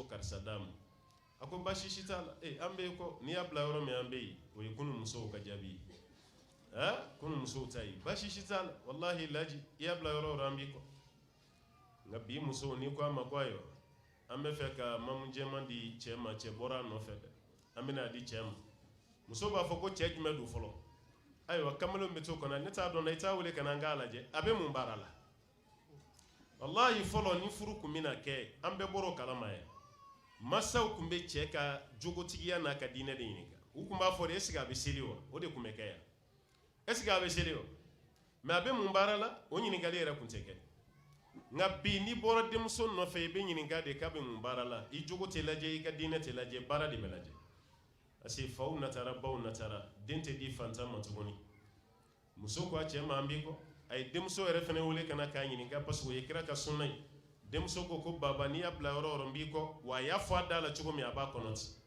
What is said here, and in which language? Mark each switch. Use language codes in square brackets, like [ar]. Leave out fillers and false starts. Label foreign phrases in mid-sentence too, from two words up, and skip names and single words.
[bm] karisa d'a ma a ko baasi si t'a la an bɛ kɔ n'i y'a bila yɔrɔ min an bɛ yen o ye kunun musow ka jaabi ye kunun musow ta ye baasi si t'a la walahi laji i y'a bila yɔrɔ o yɔrɔ an b'i kɔ nka bi musow n'i ko a ma ko ayiwa an bɛ fɛ ka mamu jɛman di cɛ ma cɛ bɔra a nɔfɛ dɛ an bɛna a di cɛ ma muso b'a fɔ ko cɛ jumɛn don fɔlɔ ayiwa kamalenw bɛ to kɔnɔ ne t'a dɔn na i t'a wele ka na n k'a lajɛ a bɛ mun baara la wallahi fɔlɔ ni furu kun bɛna kɛ an bɛɛ bɔra o kalama yan masaw kun bɛ cɛ ka jogotigiya n'a ka diinɛ de ɲininka u kun b'a fɔ de [fr] est ce que [bm] a bɛ seli wa o de kun bɛ kɛ yan [fr] est ce que [bm] a bɛ seli wa mais a bɛ mun baara la o ɲininkali yɛrɛ kun tɛ kɛ nka bi n'i bɔra denmuso nɔfɛ i bɛ ɲininka de k'a bɛ mun baara la i jogo tɛ lajɛ i ka diinɛ tɛ lajɛ baara de bɛ lajɛ [fr] parce que [bm] faw natara baw natara den tɛ di fantan ma tuguni muso ko a cɛ ma an b'i kɔ a ye denmuso yɛrɛ fana wele ka na k'a ɲininka [fr] parce que [bm] o ye kira ka sunna ye denmuso ko ko baba n'i y'a bila yɔrɔ o yɔrɔ n b'i kɔ wa a y'a fɔ a da la cogo min a b'a kɔnɔ